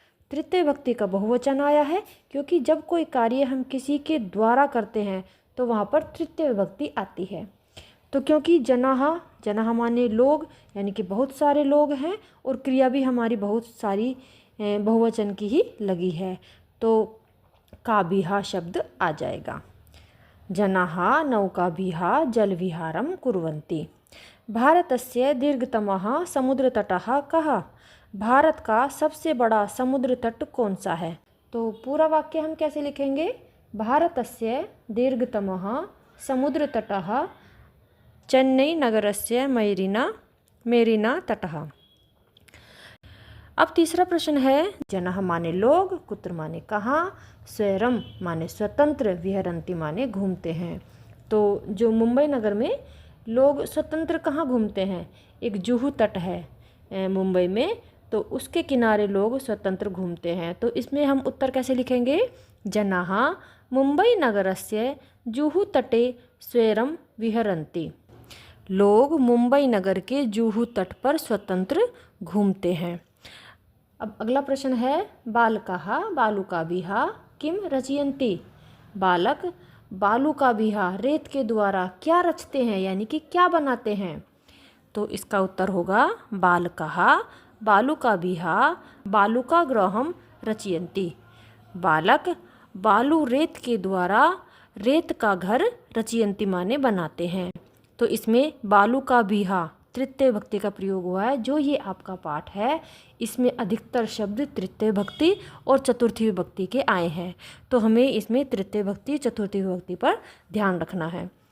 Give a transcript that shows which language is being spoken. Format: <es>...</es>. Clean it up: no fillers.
<hi>तृतीय भक्ति का बहुवचन आया है क्योंकि जब कोई कार्य हम किसी के द्वारा करते हैं तो वहाँ पर तृतीय भक्ति आती है। तो क्योंकि जनाः जनाः माने लोग, यानी कि बहुत सारे लोग हैं और क्रिया भी हमारी बहुत सारी बहुवचन की ही लगी है, तो काभिः शब्द आ जाएगा।</hi> <sa>जनाः नौकाभिः जल विहारम कुर्वन्ति। भारतस्य दीर्घतमः समुद्रतटः कः।</sa> <hi>भारत का सबसे बड़ा समुद्र तट कौन सा है। तो पूरा वाक्य हम कैसे लिखेंगे,</hi> <sa>भारतस्य दीर्घतमः समुद्रतटः चेन्नई नगरस्य मेरिना तटः।</sa> <hi>अब तीसरा प्रश्न है जनाः माने लोग, कुत्र माने कहाँ, स्वैरम माने स्वतंत्र, विहरन्ति माने घूमते हैं। तो जो मुंबई नगर में लोग स्वतंत्र कहाँ घूमते हैं, एक जुहू तट है मुंबई में, तो उसके किनारे लोग स्वतंत्र घूमते हैं। तो इसमें हम उत्तर कैसे लिखेंगे,</hi> <sa>जनाः मुंबई नगरस्य जुहू तटे स्वैरम विहरन्ति।</sa> <hi>लोग मुंबई नगर के जुहू तट पर स्वतंत्र घूमते हैं। अब अगला प्रश्न है</hi> <sa>बालकाः बालुकाभिः किम रचयन्ति।</sa> <hi>बालक बालुकाभिः रेत के द्वारा क्या रचते हैं, यानी कि क्या बनाते हैं। तो इसका उत्तर होगा</hi> <sa>बालकाः बालुकाभिः बालुकागृहं रचयन्ति।</sa> <hi>बालक बालू रेत के द्वारा रेत का घर रचयन्ति माने बनाते हैं। तो इसमें बालुकाभिः तृतीय भक्ति का प्रयोग हुआ है। जो ये आपका पाठ है इसमें अधिकतर शब्द तृतीय भक्ति और चतुर्थी विभक्ति के आए हैं, तो हमें इसमें तृतीय भक्ति चतुर्थी विभक्ति पर ध्यान रखना है।</hi>